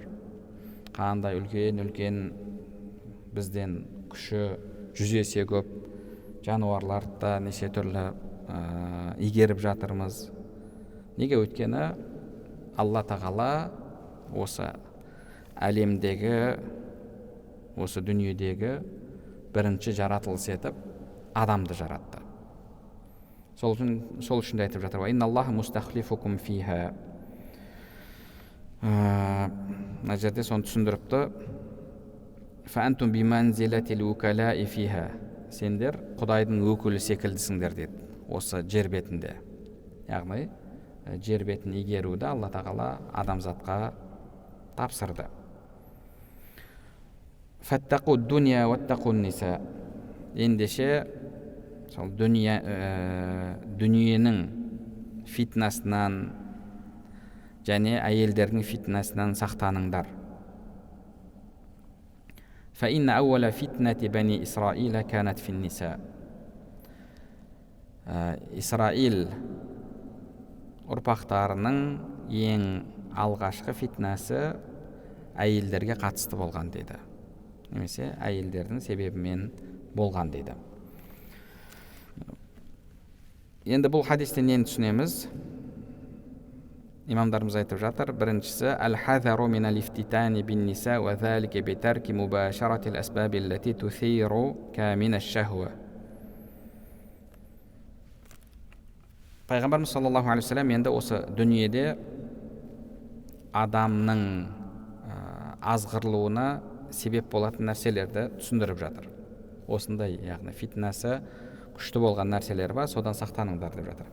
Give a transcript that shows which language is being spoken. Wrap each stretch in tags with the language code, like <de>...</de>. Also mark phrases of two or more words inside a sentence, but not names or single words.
<kk>Қандай үлкен бізден күші 100 есе көп жануарларды неше түрлі игеріп жатырмыз. Неге? Өйткені Алла тағала осы әлемдегі, осы дүниедегі бірінші жаратылыс етіп адамды жаратты. Сол үшін айтып жатыр:</kk> <ar>«إن الله مستخلفكم فيها».</ar> <kk>Мына жерде соны түсіндіріпті.</kk> <ar>«فأنتم بمنزلة الوكلاء فيها».</ar> <kk>Сендер Құдайдың өкілі секілдісіңдер деді осы жер бетінде. Яғни жер бетін игеруді Алла тағала адамзатқа тапсырды.</kk> <ar>«فاتقوا الدنيا واتقوا النساء».</ar> <kk>Ендеше сол дүниенің фитнасынан және әйелдердің фитнасынан сақтаныңдар.</kk> <ar>فإن أول فتنة بني إسرائيل كانت في النساء.</ar> <kk>Исраил ұрпақтарының ең алғашқы фитнасы әйелдерге қатысты болған деді. Немесе әйелдердің себебімен болған деді. Енді бұл хадистен нені түсінеміз? Имамдарымыз айтып жатыр. Біріншісі:</kk> <ar>«الحذر من الافتتان بالنساء وذلك بترك مباشرة الأسباب التي تثير كامن الشهوة».</ar> <kk>Пайғамбарымыз</kk> <ar>صلى الله عليه وسلم</ar> <kk>енді осы дүниеде адамның азғырылуына себеп болатын нәрселерді түсіндіріп жатыр. Осындай, яғни фитнасы күшті болған нәрселер бар, содан сақтаныңдар деп жатыр.</kk>